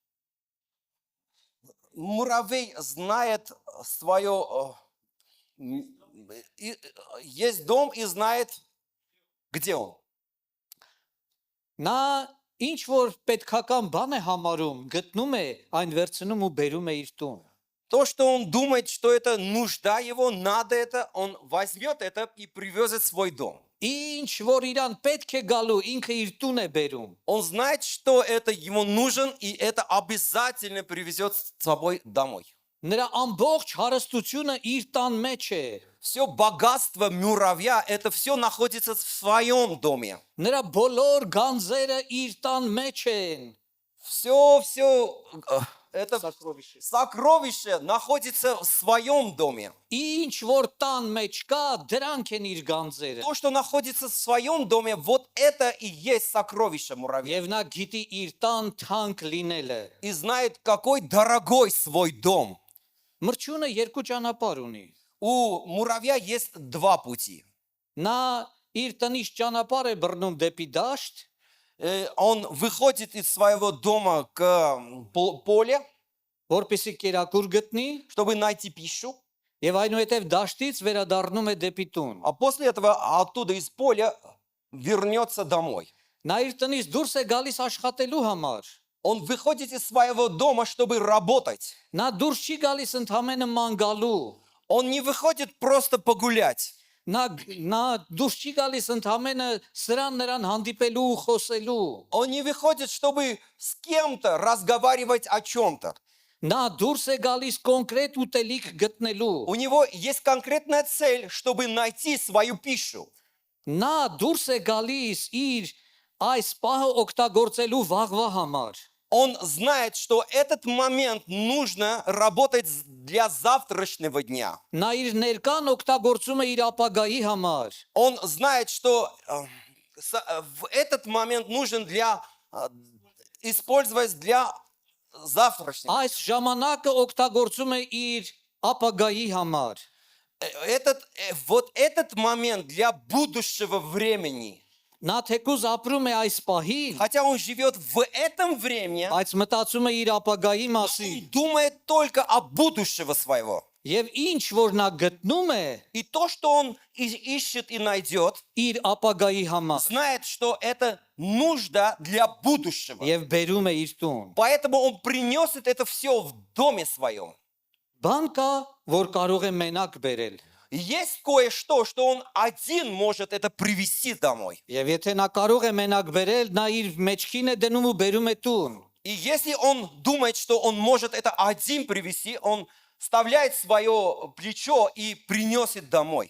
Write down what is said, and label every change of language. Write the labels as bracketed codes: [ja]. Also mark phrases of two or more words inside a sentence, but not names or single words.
[ru] Муравей знает свое... Есть дом и знает, где он. [hy] Նա ինչ որ պետքական բան է համարում, գտնում է, այն վերցնում ու բերում է իր տուն։ [ru] То, что он думает, что это нужда его, надо это, он возьмет это и привезет в свой дом. [hy] Ինչ որ իրան պետք է գալու, ինքը իր տուն է բերում։ [ru] Он знает, что это ему нужен, и это обязательно привезет с собой домой. [hy] Նրա ամբողջ հարստությունը իր տան մեջ է։ [ru] Все богатство муравья, это все находится в своем доме. [hy] Նրա բոլոր գանձերը իր տան մեջ են։ [ru] Все, это сокровище находится в своем доме. [hy] Ինչ որ տան մեջ կա, դրանք են իր գանձերը։ [ru] То, что находится в своем доме, вот это и есть сокровище муравья. [hy] Եվ նա գիտի իր տան թանկ լինելը։ [ru] И знает, какой дорогой свой дом. [hy] Մրջունը երկու ճանապարհ ունի։ [ru] У муравья есть два пути. [hy] Նա իր տնից ճանապարհ է բռնում դեպի դաշտ, [ru] Он выходит из своего дома к полю, [hy] որպեսզի կերակուր գտնի, [ru] чтобы найти пищу. [hy] եւ այնուհետեւ դաշտից վերադառնում է դեպի տուն։ [ru] А после этого оттуда из поля вернется домой. [hy] Նա իր տնից դուրս է գալիս աշխատելու համար։ [ru] Он выходит из своего дома, чтобы работать. [hy] Նա դուրս չի գալիս ընդհանրապես ման գալու։ [ru] Он не выходит просто погулять. [hy] Նա դուրս չի գալիս ընդհանրապես սրան նրան հանդիպելու ու խոսելու։ [ru] Он не выходит, чтобы с кем-то разговаривать о чем-то. [hy] Նա դուրս է գալիս կոնկրետ ուտելիք գտնելու։ [ru] У него есть конкретная цель, чтобы найти свою пищу. [hy] Նա դուրս է գալիս իր այս պահը օգտագործելու վաղվա համար։ [ru] Он знает, что этот момент нужно работать для завтрашнего дня. [hy] Նա իր ներկան օգտագործում է իր ապագայի համար։ [ru] Он знает, что в этот момент нужен для использовать для завтрашнего. [hy] Այս ժամանակը օգտագործում է իր ապագայի համար։ [ru] Вот этот момент для будущего времени. [hy] Նա թեկուզ ապրում է այս պահին, [ru] Хотя он живет в этом времени, [hy] բայց մտածում է իր ապագայի մասին։ [ru] думает только о будущего своего. [hy] Եվ ինչ որ նա գտնում է [ru] И то, что он ищет и найдет, [hy] իր ապագայի համար, [ru] знает, что это нужда для будущего. [hy] եւ բերում է իր տուն։ [ru] Поэтому он принесет это все в доме своем. [hy] Բան կա, որ կարող է մենակ բերել։ [ru] И есть кое-что, что он один может это привести домой. [hy] Եվ եթե նա կարող է մենակ բերել, նա իր մեջքին է դնում ու բերում է տուն։ [ru] И если он думает, что он может это один привести, он вставляет свое плечо и принесет домой.